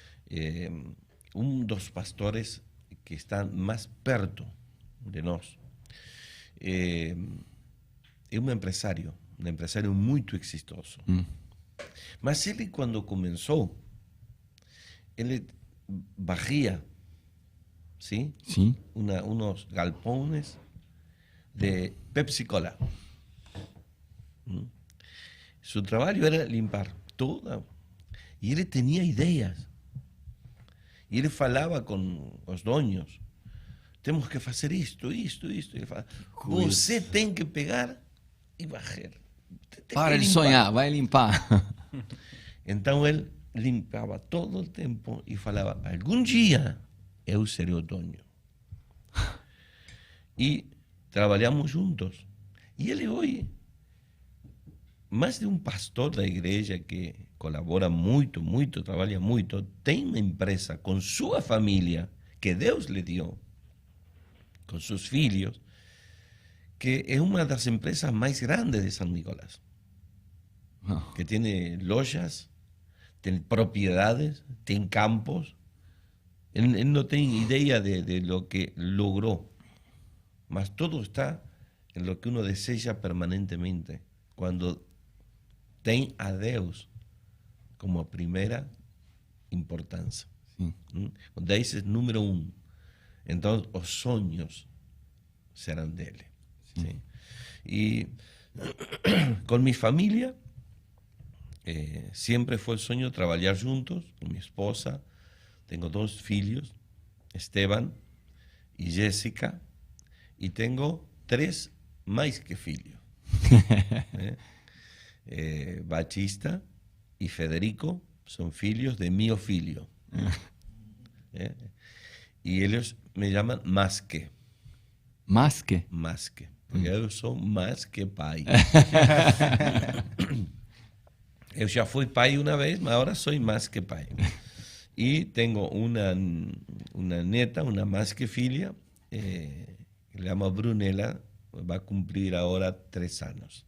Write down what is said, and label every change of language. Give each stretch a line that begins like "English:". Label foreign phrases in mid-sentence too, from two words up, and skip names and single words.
Portuguese: Dos pastores que está mais perto de nós é um empresário muito exitoso. Mas ele, quando começou, ele varria,
Spanish: ¿sí?
Portuguese: Sim.
Spanish: Unos galpones de Pepsi Cola. Su trabajo era limpar toda. Y él tenía ideas. Y él falaba con los dueños. Temos que hacer esto. Y él falaba,
Portuguese: você tem que pegar
Spanish: y bajar.
Portuguese: Para de sonhar, vai limpar. Então ele limpava todo o tempo e falava, algum dia eu serei o dono. E trabalhamos juntos. E ele hoje, mais de um pastor da igreja que colabora muito, trabalha muito, tem uma empresa com sua família, que Deus lhe deu, com seus filhos, que é uma das empresas mais grandes de São Nicolás.
Spanish: Que tiene lojas, tiene propiedades, tiene campos. Él no tiene idea de lo que logró, mas todo está en lo que uno desea permanentemente, cuando
Portuguese: tem a Deus
Spanish: como primera importância.
Portuguese: Quando esse é número 1, então os sonhos serão dele.
Spanish: ¿Sí? Y con mi familia, siempre fue el sueño trabajar juntos con mi esposa. Tengo 2 filhos, Esteban y Jessica, y tengo 3 más que filhos. Batista y Federico son filhos de mi filho. Y ellos me llaman más que. Más que? Más que.
Portuguese: Porque eu sou mais que pai. Eu já fui pai uma vez, mas agora sou mais que pai. E tenho uma neta, uma mais que filha, que se chama Brunella, vai cumprir agora 3 anos.